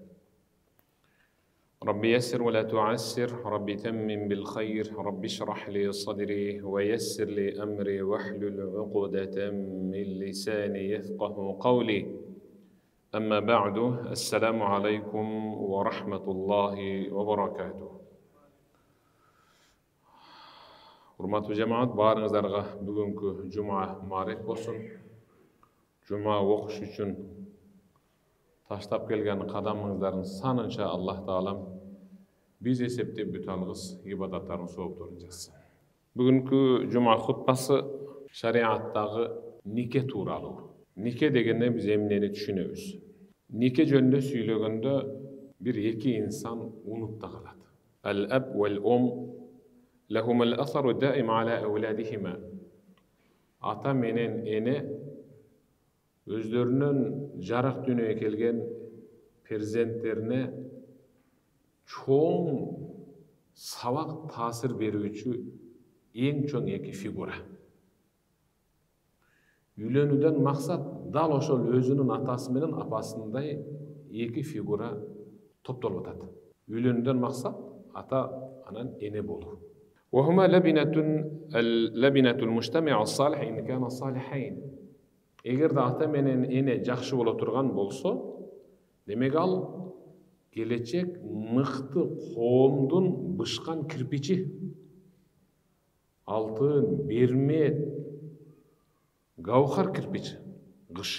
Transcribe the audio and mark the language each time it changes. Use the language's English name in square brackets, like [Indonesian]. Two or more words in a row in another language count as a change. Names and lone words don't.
[Arabic] ربي يسر ولا تعسر ربي تمم بالخير ربي اشرح لي صدري ويسر لي أمري واحلل عقدة من لساني يفقه قولي أما بعد السلام عليكم ورحمة الله وبركاته. [Kyrgyz] Урматтуу жамаат, баарыңыздарга бүгүнкү жума маариф болсун. Жума окуш үчүн таштап келген кадамыңыздардын санынча Аллах Таалам биз эсептеп бүтө алгыс ибадаттардын соопторун жазсын. Бүгүнкү жума хутбасы шариаттагы нике тууралуу. Нике дегенде биз эмнени түшүнөбүз? Нике жөнүндө сүйлөгөндө бир эки инсан унуп да калат. [Arabic] الأب والأم لهم الأثر دائم على أولادهما. [Kyrgyz] Ата менен эне өздөрүнүн жарык дүйнөгө келген перзенттерине чоң сабак таасир берүүчү эң чоң эки фигура. Үйлөнүүдөн максат дал ошол өзүнүн атасы менен апасындай эки фигура топтолуп атат. Үйлөнүүдөн максат ата анан эне болуу. [Arabic] وهما لبنة المجتمع الصالح إن كان صالحين. [Kyrgyz] Эгерде ата менен эне жакшы боло турган болсо, демек ал келечек мыкты коомдун бышкан кирпичи. Алтын, бермет, гауһар кирпич, кыш.